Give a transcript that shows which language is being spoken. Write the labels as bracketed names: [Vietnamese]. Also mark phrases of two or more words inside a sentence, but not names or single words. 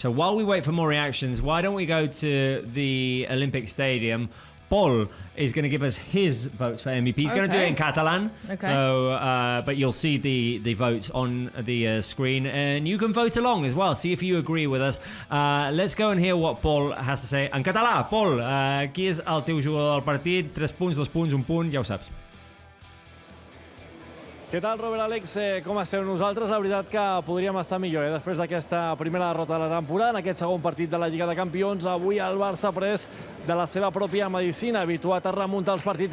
[English] So while we wait for more reactions, why don't we go to the Olympic Stadium? Paul is going to give us his votes for MVP. He's going to do it in Catalan. Okay. So, but you'll see the votes on the screen, and you can vote along as well. See if you agree with us. Let's go and hear what Paul has to say [Catalan] en català. Paul, qui és el teu jugador del partit? 3 punts, 2 punts, 1 punt, ja ho saps. Què tal, Robert, Àlex? Com esteu? Nosaltres, la veritat que podríem estar millor, després d'aquesta primera derrota de la temporada, en aquest segon partit de la Lliga de Campions. Avui el Barça ha pres de la seva pròpia medicina, habituat a remuntar els partits.